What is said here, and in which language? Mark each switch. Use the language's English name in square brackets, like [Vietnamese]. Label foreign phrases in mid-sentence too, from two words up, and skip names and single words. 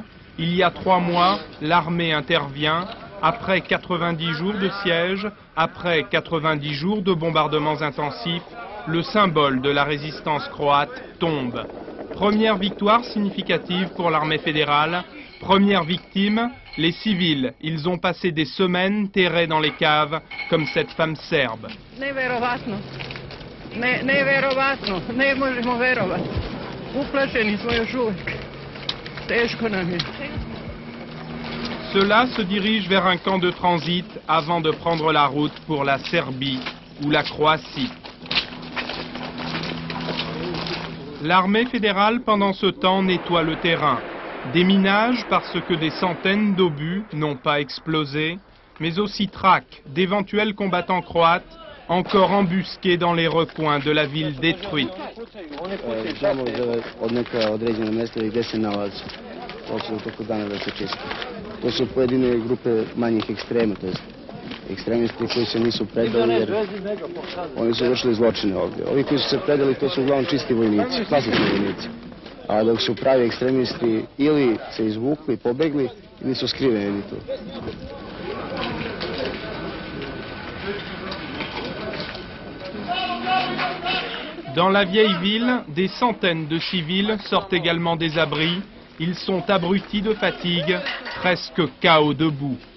[French] Il y a 3 mois, l'armée intervient. Après 90 jours de siège, après 90 jours de bombardements intensifs, le symbole de la résistance croate tombe. Première victoire significative pour l'armée fédérale. Première victime, les civils. Ils ont passé des semaines terrés dans les caves, comme cette femme serbe. [Serbian] Neverovatno, ne možemo verovati. Uplašeni smo još uvijek. Teško nam je. [French] Ceux-là se dirigent vers un camp de transit avant de prendre la route pour la Serbie ou la Croatie. L'armée fédérale, pendant ce temps, nettoie le terrain. Déminage parce que des centaines d'obus n'ont pas explosé, mais aussi traque d'éventuels combattants croates encore embusqués dans les recoins de la ville détruite. [Serbian] To su pojedine grupe manjih ekstrema, to jest ekstremisti koji se nisu predali jer oni su vršili zločine ovdje. Ovi koji su se predali to su uglavnom čisti vojnici, klasični vojnici. A dok su pravi ekstremisti ili se izvukli, pobegli ili su skriveni tu. [French] Dans la vieille ville, des centaines de civils sortent également des abris. Ils sont abrutis de fatigue, presque KO debout.